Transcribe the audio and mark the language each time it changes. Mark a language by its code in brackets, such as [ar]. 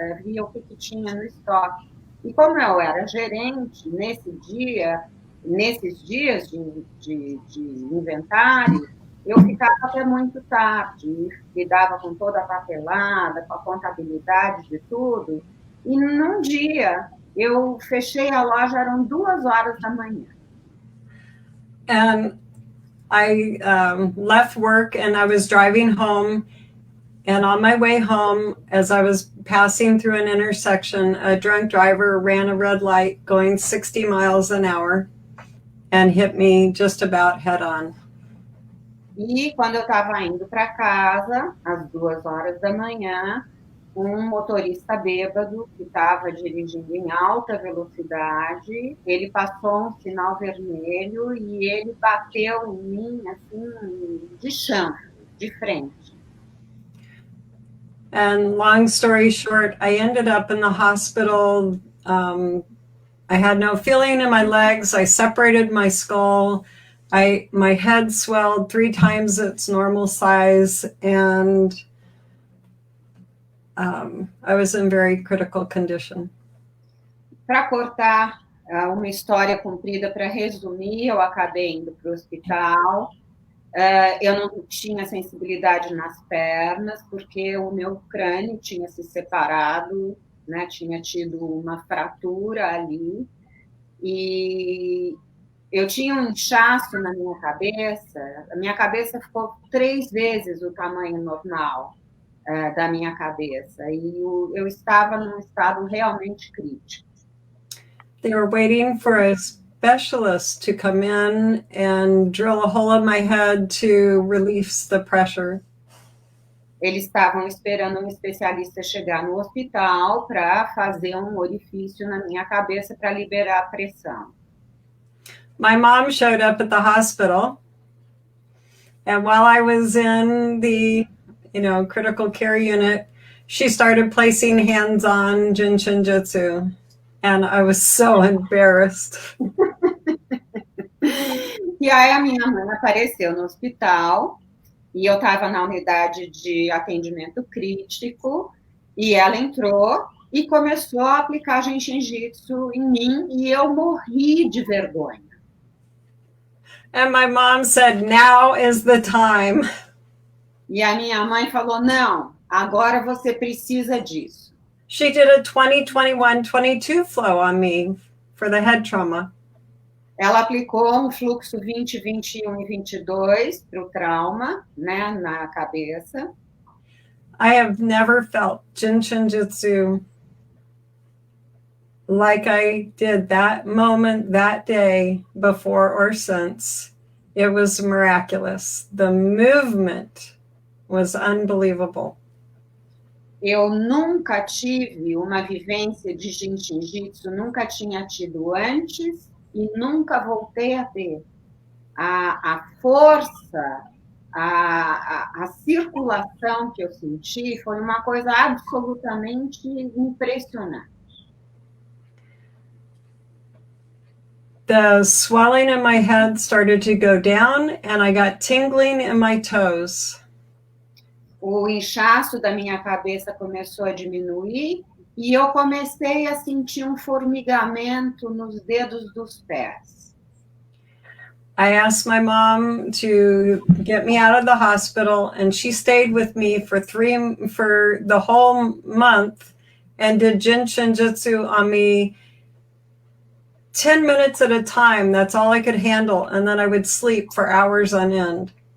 [pt] Via o que tinha no estoque. E como eu era gerente, nesses dias de inventário, eu ficava até muito tarde, lidava com toda a papelada, com a contabilidade de tudo, e num dia eu fechei a loja, eram 2 horas da manhã. [en] And I left work and I was driving home, and on my way home, as I was passing through an intersection, a drunk driver ran a red light going 60 miles an hour and hit me just about head on. [pt] E quando eu estava indo para casa, às 2 horas da manhã, um motorista bêbado que estava dirigindo em alta velocidade, ele passou um sinal vermelho e ele bateu em mim, assim, de chão, de frente. [en] And long story short, I ended up in the hospital. I had no feeling in my legs. I separated my skull. My head swelled 3 times its normal size, and I was in very critical condition. [pt] Para cortar uma história comprida, para resumir, eu acabei indo para o hospital. Eu não tinha sensibilidade nas pernas, porque o meu crânio tinha se separado, né? Tinha tido uma fratura ali. E eu tinha um inchaço na minha cabeça. A minha cabeça ficou 3 vezes o tamanho normal da minha cabeça. E eu estava num estado realmente crítico. [en] They were waiting for a specialist to come in and drill a hole in my head to release the pressure. [pt] Eles estavam esperando um especialista chegar no hospital para fazer um orifício na minha cabeça para liberar a pressão. [en] My mom showed up at the hospital, and while I was in the, critical care unit, she started placing hands on Jin Shin Jyutsu, and I was so embarrassed. [pt] E aí a minha mãe apareceu no hospital, e eu estava na unidade de atendimento crítico, e ela entrou e começou a aplicar Jin Shin Jyutsu em mim, e eu morri de vergonha. [en] And my mom said, "Now is the time." [pt] E a minha mãe falou, não, agora você precisa disso. [en] She did a 20-21-22 flow on me for the head trauma. [pt] Ela aplicou um fluxo 20, 21 e 22 para o trauma, né, na cabeça. [en] I have never felt Jin Shin Jyutsu like I did that moment, that day, before or since. It was miraculous. The movement was unbelievable. [pt] Eu nunca tive uma vivência de Jin Shin Jyutsu, nunca tinha tido antes e nunca voltei a ter. A força, a circulação que eu senti foi uma coisa absolutamente impressionante. [en] The swelling in my head started to go down, and I got tingling in my toes. [pt] O inchaço da minha cabeça começou a diminuir e eu comecei a sentir um formigamento nos dedos dos pés. [en] I asked my mom to get me out of the hospital, and she stayed with me for the whole month and did Jin Shin Jyutsu on me 10 minutes at a time. That's all I could handle, and then I would sleep for hours on end.